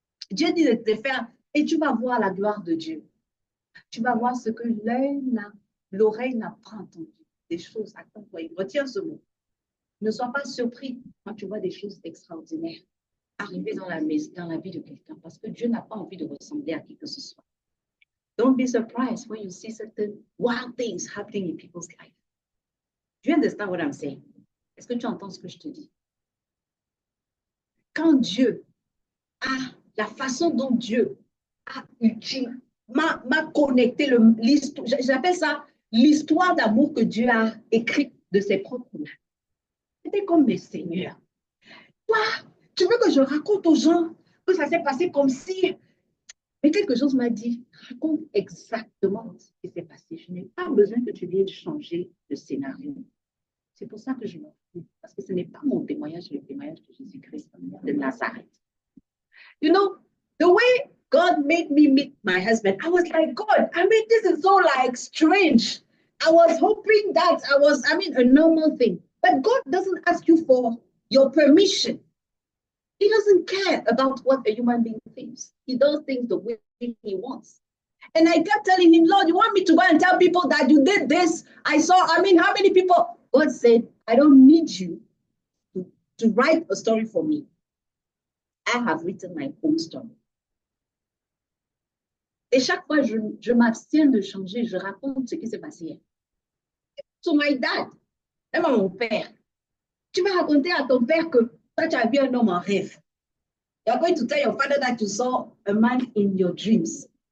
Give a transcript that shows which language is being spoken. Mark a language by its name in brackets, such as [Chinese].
[French] Dieu dit de te faire, et tu vas voir la gloire de Dieu. Tu vas voir ce que l'œil l'oreille n'a pas entendu. Des choses, attends-toi, il retient ce mot. Ne sois pas surpris quand tu vois des choses extraordinaires arriver dans la vie de quelqu'un parce que Dieu n'a pas envie de ressembler à qui que ce soit. Don't be surprised when you see certain wild things happening in people's life. Do you understand what I'm saying? Est-ce que tu entends ce que je te dis? Quand Dieu a, la façon dont Dieu m'a connecté, j'appelle ça l'histoire d'amour que Dieu a écrite de ses propres mains. C'était comme mes seigneurs. Toi, tu veux que je raconte aux gens que ça s'est passé comme si... Mais quelque chose m'a dit, raconte exactement ce qui s'est passé. Je n'ai pas besoin que tu viennes changer de scénario. C'est pour ça que je m'en fous. Parce que ce n'est pas mon témoignage, le témoignage de Jésus-Christ de Nazareth. [English] You know, the way God made me meet my husband, I was like, God, I mean, this is so like strange. I was hoping that a normal thing. But God doesn't ask you for your permission. He doesn't care about what a human being thinks. He does things the way he wants. And I kept telling him, Lord, you want me to go and tell people that you did this? How many people? God said, I don't need you to write a story for me. I have written my own story. [French] Et chaque fois, je m'abstiens de changer, je raconte ce qui s'est passé hier. [English] To my dad, [French] même à mon père. Tu vas raconter à ton père que toi, tu as vu un homme en rêve. [English] You're going to tell your father that you saw a man in your dreams.